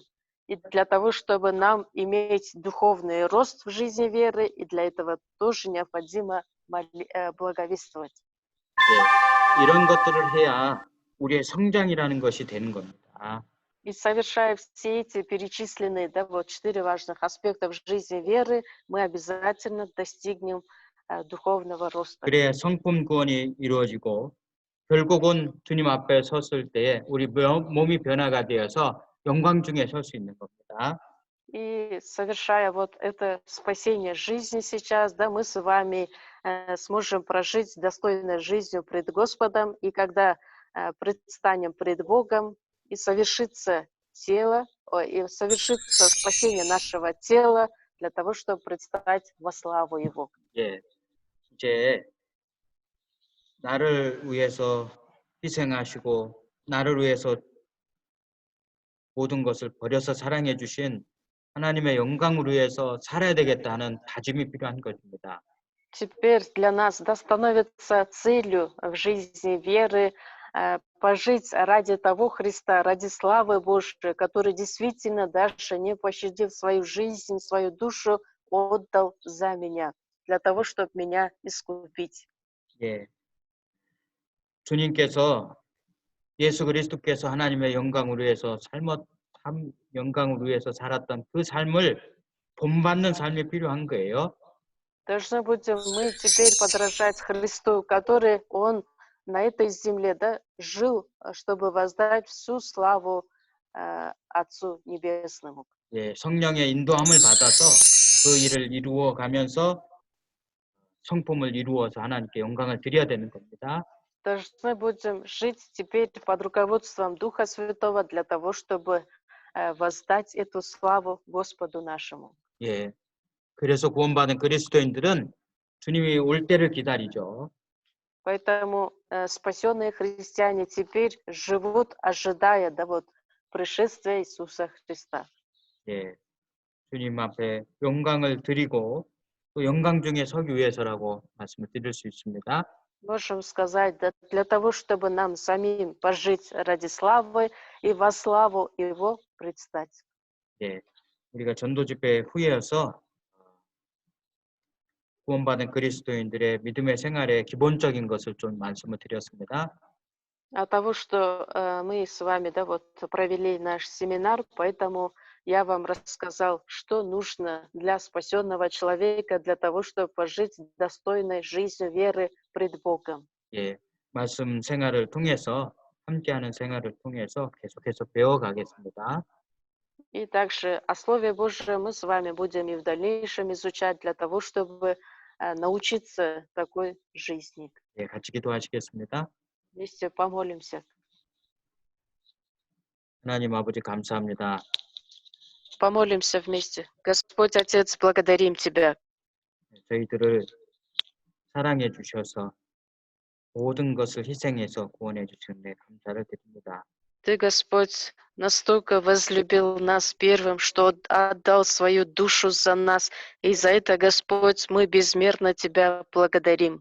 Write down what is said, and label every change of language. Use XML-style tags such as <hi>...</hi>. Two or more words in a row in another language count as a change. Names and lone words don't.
<ru>И для того, чтобы нам иметь духовный рост в жизни веры, и для этого тоже необходимо благовествовать.</ru> <ko>예, 이런 것들을 해야 우리의 성장이라는 것이 되는 겁니다.</ko> <ru>И совершая все эти перечисленные, да, вот 4 важных аспекта в жизни веры, мы обязательно достигнем духовного роста.</ru> <ko>그래야 성품 구원이 이루어지고 결국은 주님 앞에 섰을 때에 우리 몸이 변화가 되어서 영광 중에 설 수 있는 겁니다.</ko> <ru>И совершая вот это спасение жизни сейчас, да, мы с вами сможем прожить достойной жизнью пред Господом, и когда предстанем пред Богом, и совершится и совершится спасение нашего тела для того, чтобы предстать во славу Его.</ru> <ko>예, 이제 나를 위해서 희생하시고 나를 위해서 모든 것을 버려서 사랑해 주신 하나님의 영광을 위해서 살아야 되겠다는 다짐이 필요한 것입니다.</ko> <ru>Теперь для нас, да, становится целью в жизни веры пожить ради того Христа, ради славы Божией, который действительно даже не пощадив свою жизнь, свою душу, отдал за меня, для того, чтобы меня искупить.</ru> <ko>예, 주님께서 예수 그리스도께서 하나님의 영광을 위해서 영광을 위해서 살았던 그 삶을 본받는 삶이 필요한 거예요.</ko> <ru>Должны будем мы теперь подражать Христу, который Он на этой земле, да, жил, чтобы воздать всю славу Отцу Небесному.</ru> <ko>예, 성령의 인도함을 받아서 그 일을 이루어 가면서 성품을 이루어서 하나님께 영광을 드려야 되는 겁니다.</ko> <ru>Должны будем жить теперь под руководством Духа Святого для того, чтобы воздать эту славу Господу нашему.</ru> <ko>예. 그래서 구원받은 그리스도인들은 주님이 올 때를 기다리죠.</ko> <ru>Поэтому спасенные христиане теперь живут, ожидая пришествия Иисуса Христа.</ru> <ko>예. 주님 앞에 영광을 드리고 또 영광 중에 서기 위해서라고 말씀을 드릴 수 있습니다.</ko> <ru>Можем сказать, для того, чтобы нам самим пожить ради славы и во славу Его предстать.</ru> <ko>예. 우리가 전도 집회 후에여서 구원받은 그리스도인들의 믿음의 생활의 기본적인 것을 좀 말씀을 드렸습니다.</ko> <ru>От того, что мы с вами провели наш семинар, поэтому я вам рассказал, что нужно для спасенного человека, для того, чтобы пожить достойной жизнью веры пред Богом.</ru> <ko>예. 말씀 생활을 통해서 함께하는 생활을 통해서 계속해서 배워가겠습니다.</ko> <ru>И также о Слове Божьем мы с вами будем и в дальнейшем изучать для того, чтобы научиться такой жизни.</ru> <ko>예, 같이 기도하시겠습니다.</ko> <ru>Вместе помолимся.</ru> <ko>하나님 아버지 감사합니다.</ko> <ru>Помолимся вместе. Господь Отец, благодарим Тебя.</ru> <ko>저희들을 사랑해 주셔서 모든 것을 희생해서 구원해 주시는데 감사를 드립니다.</ko> <ru>Ты, Господь, настолько возлюбил нас первым, что отдал свою душу за нас. И за это, Господь, мы безмерно Тебя благодарим.</ru>